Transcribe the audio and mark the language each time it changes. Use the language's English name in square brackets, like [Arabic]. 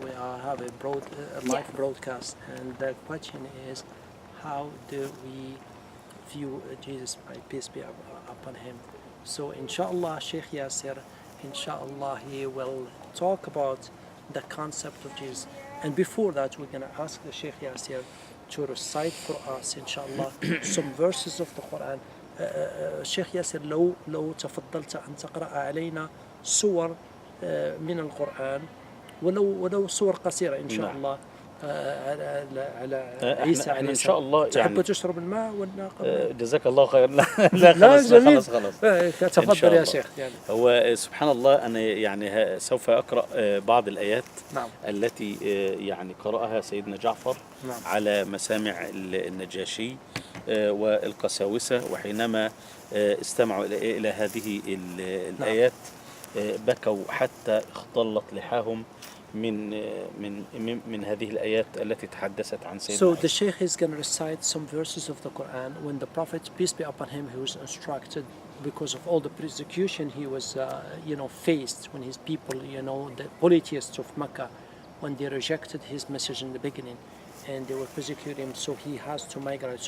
[English] We have a live broadcast, and the question is, how do we view Jesus, may peace be upon him? So inshallah, Sheikh Yasir, inshallah, he will talk about the concept of Jesus. And before that, we're going to ask the Sheikh Yasir to recite for us, inshallah, some verses of the Quran. [Arabic] الشيخ ياسر، لو تفضلت أن تقرأ علينا صور من القرآن، ولو صور قصيرة إن شاء الله على عيسى عليه السلام. إن شاء الله. تحب تشرب الماء ولا جزاك الله خير. لا خلاص. تفضل يا شيخ. يعني هو سبحان الله، أنا يعني سوف أقرأ بعض الآيات. نعم. التي يعني قرأها سيدنا جعفر. نعم. على مسامع النجاشي والقساوسة، وحينما استمعوا إلى هذه الآيات بكوا حتى اختلط لحاهم من هذه الآيات التي تحدثت عن سيدنا. [English] So the Sheikh is going to recite some verses of the Quran when the Prophet, peace be upon him, he was instructed because of all the persecution he was faced when his people, the polytheists of Mecca, when they rejected his message in the beginning and they were persecuting him, so he has to migrate.